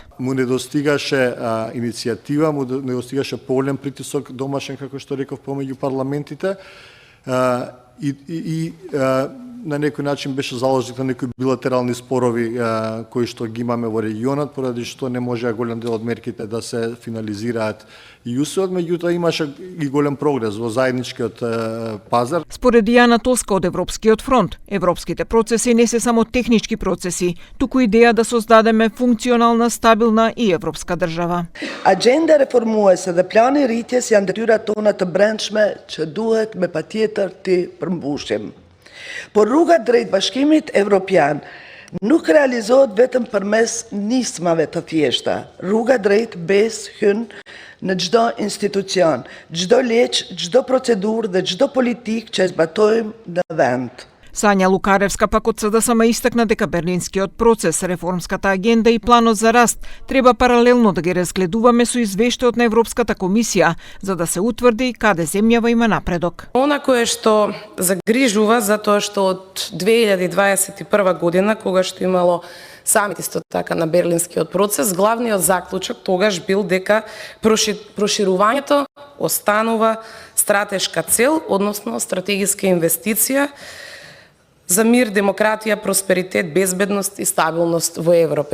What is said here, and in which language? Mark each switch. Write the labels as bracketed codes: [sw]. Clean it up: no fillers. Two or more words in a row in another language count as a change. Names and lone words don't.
[mk] Му недостигаше иницијатива, му недостигаше поголем притисок домашен, како што реков, помеѓу парламентите и на некој начин беше заложник на некои билатерални спорови кои што ги имаме во регионот, поради што не можеа голем дел од мерките да се финализираат и усвојат, меѓутоа имаше и голем прогрес во заедничкиот пазар. Според Јана Тоска од Европскиот фронт, европските процеси не се само технички процеси, туку идеја да создадеме функционална, стабилна и европска држава. [sq] Agenda reformuese dhe plani rritjes janë detyrat tona të brendshme që duhet me patjetër të përmbushim. Por rruga drejt bashkimit evropian nuk realizohet vetëm përmes nismave të thjeshta. Rruga drejt besë hyn në çdo institucion, çdo ligj, çdo procedurë dhe çdo politikë që zbatojmë në vend. [mk] Сања Лукаревска пак од СДСМ истакна дека Берлинскиот процес, реформската агенда и планот за раст треба паралелно да ги разгледуваме со извештајот на Европската комисија, за да се утврди каде земјава има напредок. Она кое што загрижува затоа што од 2021 година, кога што имало самит исто така на Берлинскиот процес, главниот заклучок тогаш бил дека проширувањето останува стратешка цел, односно стратегиска инвестиција за мир, демократија, просперитет, безбедност и стабилност во Европа.